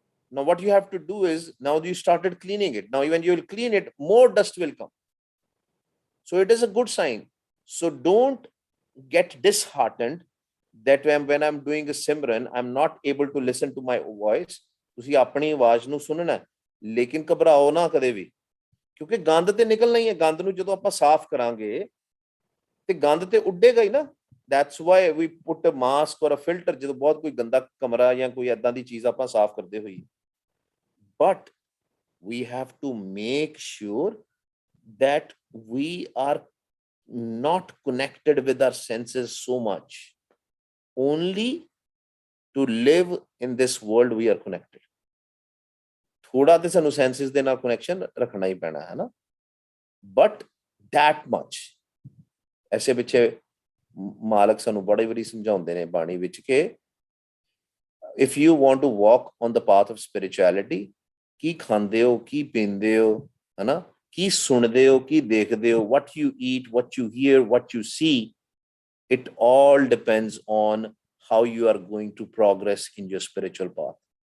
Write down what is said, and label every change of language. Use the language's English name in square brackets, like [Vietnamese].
[English] Now what you have to do is, now you started cleaning it, now when you will clean it, more dust will come. So it is a good sign. So don't get disheartened that when I'm doing a simran, I'm not able to listen to my voice. [Punjabi] ਤੁਸੀਂ ਆਪਣੀ ਆਵਾਜ਼ ਨੂੰ ਸੁਣਨਾ, ਲੇਕਿਨ ਘਬਰਾਓ ਨਾ ਕਦੇ ਵੀ, ਕਿਉਂਕਿ ਗੰਦ ਤੇ ਨਿਕਲਣਾ ਹੀ ਹੈ। ਗੰਦ ਨੂੰ ਜਦੋਂ ਆਪਾਂ ਸਾਫ਼ ਕਰਾਂਗੇ ਤੇ ਗੰਦ ਤੇ ਉੱਡੇਗਾ ਹੀ ਨਾ। [English] That's why we put a mask or a filter [Punjabi] ਜਦੋਂ ਬਹੁਤ ਕੋਈ ਗੰਦਾ ਕਮਰਾ ਜਾਂ ਕੋਈ ਏਦਾਂ ਦੀ ਚੀਜ਼ ਆਪਾਂ ਸਾਫ਼ ਕਰਦੇ ਹੋਈਏ। [English] But we have to make sure that we are not connected with our senses so much. Only to live in this world we are connected. [Punjabi] ਥੋੜਾ ਤੇ ਸਾਨੂੰ ਸੈਂਸਿਸ ਦੇ ਨਾਲ ਕਨੈਕਸ਼ਨ ਰੱਖਣਾ ਹੀ ਪੈਣਾ ਹੈ ਨਾ, ਬਟ that much। ਐਸੇ ਪਿੱਛੇ ਮਾਲਕ ਸਾਨੂੰ ਬੜੀ ਵਾਰੀ ਸਮਝਾਉਂਦੇ ਨੇ ਬਾਣੀ ਵਿੱਚ ਕਿ [English] if you want to walk on the path of spirituality, [Punjabi] ਕੀ ਖਾਂਦੇ ਹੋ, ਕੀ ਪੀਂਦੇ ਹੋ, ਹੈ ਨਾ, ਕੀ ਸੁਣਦੇ ਹੋ, ਕੀ ਦੇਖਦੇ ਹੋ, [English] what you eat, what you hear, what you see, it all depends on how you are going to progress in your spiritual path.